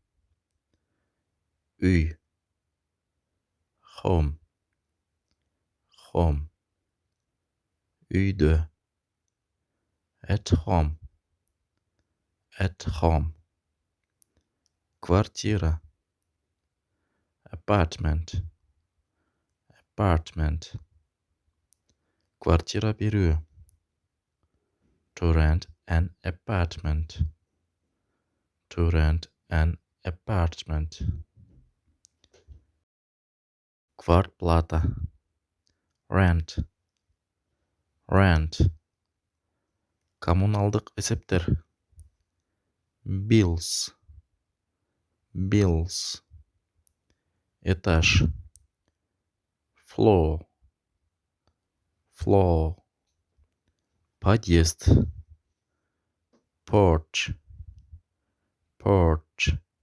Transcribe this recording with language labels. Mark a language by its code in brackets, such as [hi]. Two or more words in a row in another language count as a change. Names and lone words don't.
[en] Үй, home, home. Үйдө, at home, at home. Квартира, apartment, apartment. [ky] Квартира берүү, [en] to rent an apartment, to rent an apartment. Квартплата, rent, rent. [ky] Коммуналдык эсептер, [en] bills, bills. Этаж, floor, floor. Подъезд, porch, porch.